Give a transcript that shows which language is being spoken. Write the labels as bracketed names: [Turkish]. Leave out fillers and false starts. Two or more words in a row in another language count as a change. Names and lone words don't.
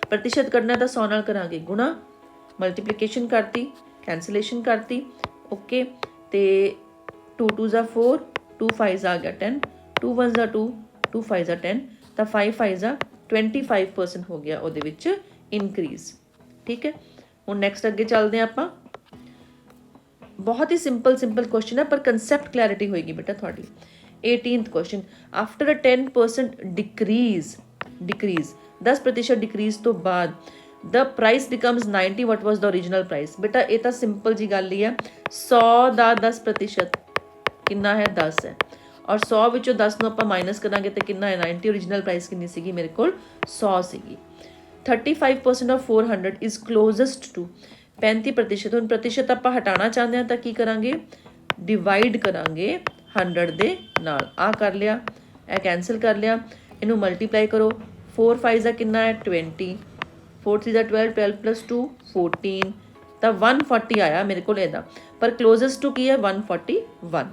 [Punjabi] ਪ੍ਰਤੀਸ਼ਤ ਕਰਨਾ ਤਾਂ 100 ਨਾਲ ਕਰਾਂਗੇ ਗੁਣਾ, ਮਲਟੀਪਲੀਕੇਸ਼ਨ ਕਰਤੀ, ਕੈਂਸਲੇਸ਼ਨ ਕਰਤੀ, ਓਕੇ, ਤੇ 2 2 ਦਾ 4, 2 5 ਆ ਗਿਆ 10, 2 1 ਦਾ 2, 2 5 ਦਾ 10, ਤਾਂ 5 5 ਦਾ 25% ਹੋ ਗਿਆ ਉਹਦੇ ਵਿੱਚ ਇਨਕਰੀਜ਼। ਠੀਕ ਹੈ, ਹੁਣ ਨੈਕਸਟ ਅੱਗੇ ਚੱਲਦੇ ਹਾਂ ਆਪਾਂ। ਬਹੁਤ ਹੀ [English] simple question [Punjabi] ਹੈ ਪਰ [English] concept clarity [Punjabi] ਹੋਏਗੀ ਬੇਟਾ ਤੁਹਾਡੀ। [English] 18th question, after a 10% decrease 10% decrease 10% ਡਿਕਰੀਜ਼ [Punjabi] ਤੋਂ ਬਾਅਦ [English] the price becomes 90, what was the original price? [Punjabi] ਬੇਟਾ ਇਹ ਤਾਂ ਸਿੰਪਲ ਜੀ ਗੱਲ ਹੀ ਹੈ। 100 ਦਾ 10% ਕਿੰਨਾ ਹੈ 10 ਹੈ, ਔਰ 100 ਵਿੱਚੋਂ 10 ਨੂੰ ਆਪਾਂ ਮਾਈਨਸ ਕਰਾਂਗੇ ਤੇ ਕਿੰਨਾ ਹੈ 90। [English] original price [Punjabi] ਕਿੰਨੀ ਸੀਗੀ ਮੇਰੇ ਕੋਲ 100 ਸੀਗੀ। [English] 35% of 400 is closest to 35%। [Punjabi] ਹੁਣ ਪ੍ਰਤੀਸ਼ਤ ਆਪਾਂ ਹਟਾਉਣਾ ਚਾਹੁੰਦੇ ਹਾਂ ਤਾਂ ਕੀ ਕਰਾਂਗੇ ਡਿਵਾਈਡ ਕਰਾਂਗੇ 100 ਦੇ ਨਾਲ। ਆ ਕਰ ਲਿਆ, ਇਹ ਕੈਂਸਲ ਕਰ ਲਿਆ, ਇਹਨੂੰ ਮਲਟੀਪਲਾਈ ਕਰੋ। 4 5 ਦਾ ਕਿੰਨਾ ਹੈ 20, 4 3 ਦਾ 12, 12 + 2 14, ਤਾਂ 140 ਆਇਆ ਮੇਰੇ ਕੋਲ ਇਹਦਾ, ਪਰ [English] closest to [Punjabi] ਕੀ ਹੈ 141।